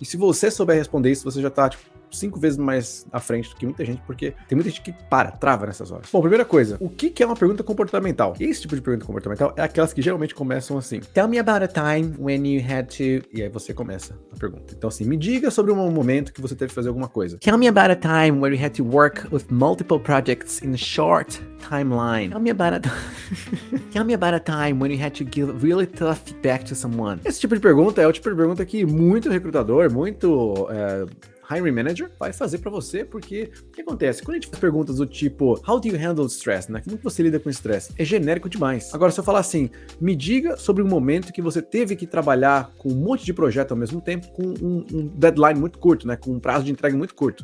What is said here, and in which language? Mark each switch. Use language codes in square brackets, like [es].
[pt] E se você souber responder isso, você já tá, tipo, 5 vezes mais à frente do que muita gente, porque tem muita gente que trava nessas horas. Bom, primeira coisa, o que é uma pergunta comportamental? Esse tipo de pergunta comportamental é aquelas que geralmente começam assim: [en] Tell me about a time when you had to... [pt] E aí você começa a pergunta. Então assim, me diga sobre um momento que você teve que fazer alguma coisa. [en] Tell me about a time where you had to work with multiple projects in a short timeline. Tell me about a time when you had to give really tough feedback to someone. [pt] Esse tipo de pergunta é o tipo de pergunta que muito recrutador, muito hiring manager vai fazer pra você, porque o que acontece? Quando a gente faz perguntas do tipo [en] How do you handle stress, [pt] né? Como que você lida com estresse? É genérico demais. Agora, se eu falar assim, me diga sobre um momento que você teve que trabalhar com um monte de projeto ao mesmo tempo, com um deadline muito curto, né? Com um prazo de entrega muito curto.